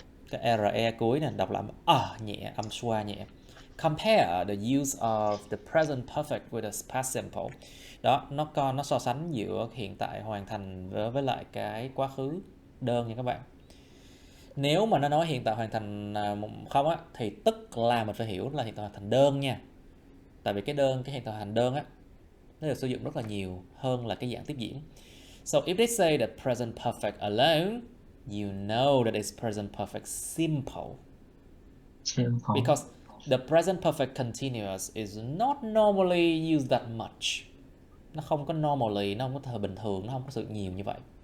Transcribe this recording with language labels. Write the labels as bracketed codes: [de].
[vi] Cái RE cuối nè, đọc lại nhẹ, âm xoa nhẹ. [en] Compare the use of the present perfect with the past simple. [vi] Đó, nó so sánh giữa hiện tại hoàn thành với lại cái quá khứ đơn nha các bạn. Nếu mà nó nói hiện tại hoàn thành không á, thì tức là mình phải hiểu là hiện tại hoàn thành đơn nha. Tại vì cái hiện tại hoàn thành đơn á, nó được sử dụng rất là nhiều hơn là cái dạng tiếp diễn. [en] So if they say the present perfect alone, you know that it's present perfect simple. Simple. Because the present perfect continuous is not normally used that much. [vi] Nó không có normally, nó không có thời bình thường, nó không có sự nhiều như vậy.